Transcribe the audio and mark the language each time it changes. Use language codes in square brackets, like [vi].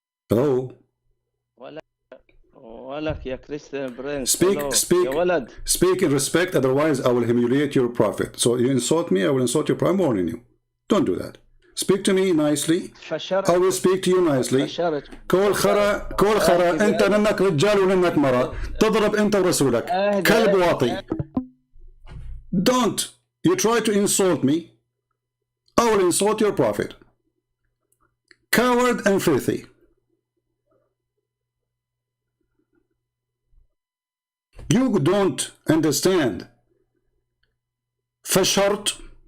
[en] Hello? [ar] ولك يا كريستيان برنس. [en] Speak in respect, otherwise I will humiliate your prophet. So you insult me, I will insult your prophet. I'm warning you. Don't do that. Speak to me nicely. I will speak to you nicely. [ar] كل خرا انت لانك رجال ولانك مرأة تضرب انت ورسولك كلب واطي. [en] Don't. You try to insult me, I will insult your prophet. Coward and filthy. You don't understand. [ar] فشرت.